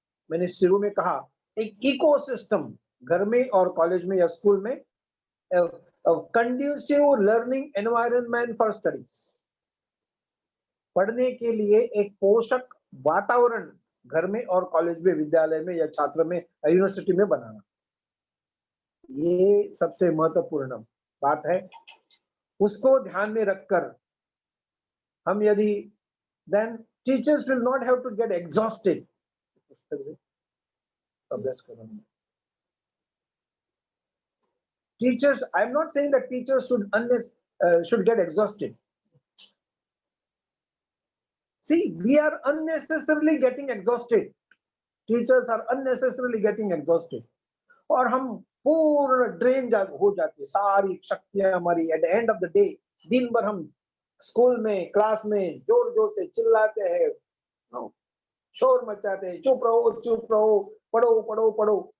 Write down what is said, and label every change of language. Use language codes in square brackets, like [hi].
[hi] मैंने शुरू में कहा, एक इकोसिस्टम, घर में और कॉलेज में या स्कूल में [en] conducive learning environment for studies, [hi] पढ़ने के लिए एक पोषक वातावरण घर में और कॉलेज में, विद्यालय में या छात्र में, यूनिवर्सिटी में बनाना, ये सबसे महत्वपूर्ण बात है। उसको ध्यान में रखकर हम यदि, [en] Then teachers will not have to get exhausted. [hi] अभ्यास करना, [en] teachers, I'm not saying that teachers should get exhausted. See, we are unnecessarily getting exhausted. Teachers are unnecessarily getting exhausted. [hi] और हम पूर्ण ड्रेन हो जाती है सारी शक्तियां हमारी। [en] at the end of the day, [hi] दिन भर हम स्कूल में, क्लास में जोर जोर से चिल्लाते हैं, शोर मचाते हैं, चुप रहो, पढ़ो पढ़ो पढ़ो।